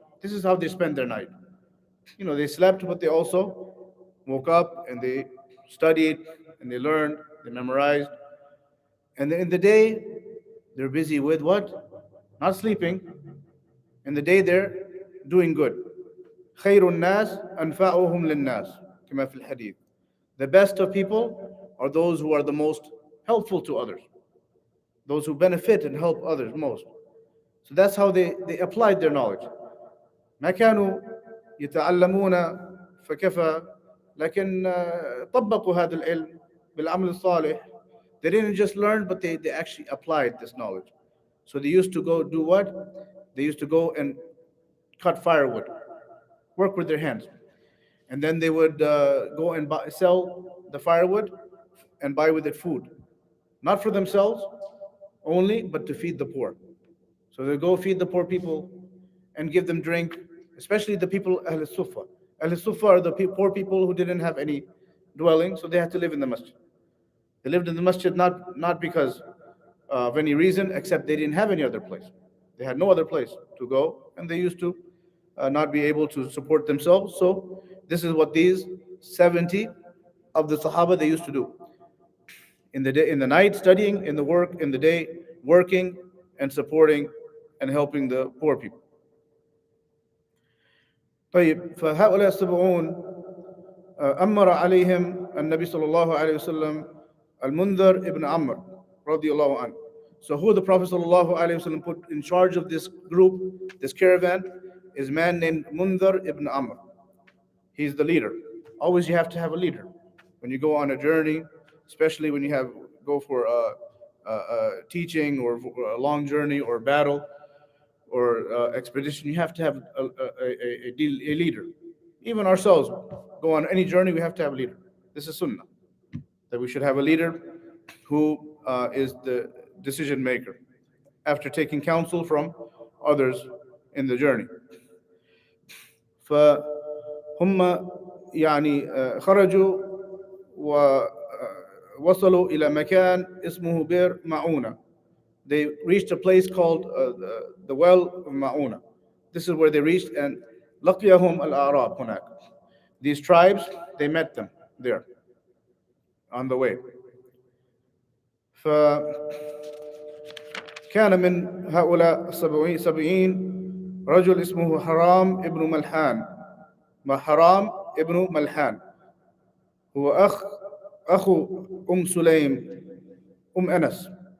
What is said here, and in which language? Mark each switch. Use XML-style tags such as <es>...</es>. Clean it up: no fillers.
<en>This is how they spent their night. They slept, but they also woke up and they studied and they learned, they memorized. And then in the day, they're busy with what? Not sleeping. In the day, they're doing good.</en> <ar>خير الناس أنفعهم للناس كما في الحديث.</ar> <en>The best of people are those who are the most helpful to others, those who benefit and help others most. So that's how they applied their knowledge.</en> <ar>ما كانوا يتعلمون فكفى، لكن طبقوا هذا العلم بالعمل الصالح.</ar> <en>They didn't just learn, but they actually applied this knowledge. So they used to go do what? They used to go and cut firewood, work with their hands. And then they would go and sell the firewood and buy with it food. Not for themselves only, but to feed the poor. So they go feed the poor people and give them drink, especially the people Ahl Sufa. Ahl Sufa are the poor people who didn't have any dwelling, so they had to live in the masjid. They lived in the masjid not because of any reason, except they didn't have any other place. They had no other place to go, and they used to not be able to support themselves. So this is what these 70 of the Sahaba they used to do. In the day, in the night studying, in the day working and supporting and helping the poor people.</en> <ar>طيب، فهؤلاء السبعون أمر عليهم النبي صلى الله عليه وسلم المنذر ibn Amr رضي الله عنه.</ar> <en>So who the Prophet صلى الله عليه وسلم put in charge of this group, this caravan, is a man named Mundhar ibn Amr. He's the leader. Always you have to have a leader when you go on a journey, especially when you go for a teaching or a long journey or battle or expedition. You have to have a leader. Even ourselves go on any journey, we have to have a leader. This is sunnah, that we should have a leader who is the decision maker after taking counsel from others in the journey.</en> <ar>فهم يعني خرجوا ووصلوا إلى مكان اسمه بئر معونة.</ar> <en>They reached a place called the well of Ma'una. This is where they reached, and</en> <ar>لقيهم الأعراب هناك.</ar> <en>These tribes, they met them there on the way.</en> <ar>فكان من هؤلاء السبعين رجل اسمه حرام ابن ملحان. حرام ابن ملحان هو أخو سليم أنس.</ar>